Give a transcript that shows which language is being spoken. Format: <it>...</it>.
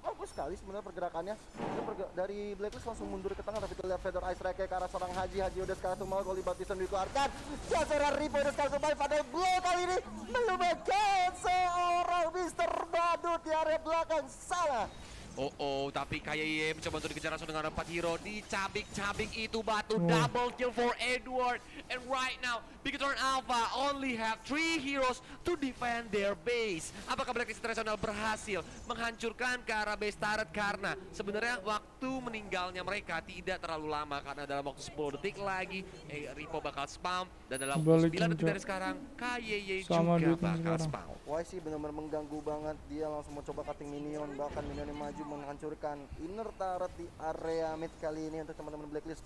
<id>Bagus sekali sebenarnya pergerakannya. Dari Blacklist langsung mundur ke tengah, tapi kita lihat Feather Ice Strike ke arah seorang Haji udah sekarang tumbal, Goli Baptison dikeluarkan. Seorang Ripo udah sekarang tumbal, pada blow kali ini melupakan seorang Mr. Badut di area belakang sana. Tapi Kaye mencoba untuk dikejar langsung dengan 4 hero. Dicabik-cabik itu batu,</id> <en>double kill for Edward. And right now, Bigatron Alpha only have 3 heroes to defend their base.</en> <id>Apakah Blacklist International berhasil menghancurkan ke arah base turret? Karena sebenarnya waktu meninggalnya mereka tidak terlalu lama, karena dalam waktu 10 detik lagi Ripo bakal spam, dan dalam waktu 9 detik dari sekarang Kaye juga bakal spam. Wah sih benar-benar mengganggu banget, dia langsung mencoba cutting minion, bahkan minionnya maju menghancurkan inner turret di area mid kali ini untuk teman-teman Blacklist.</id>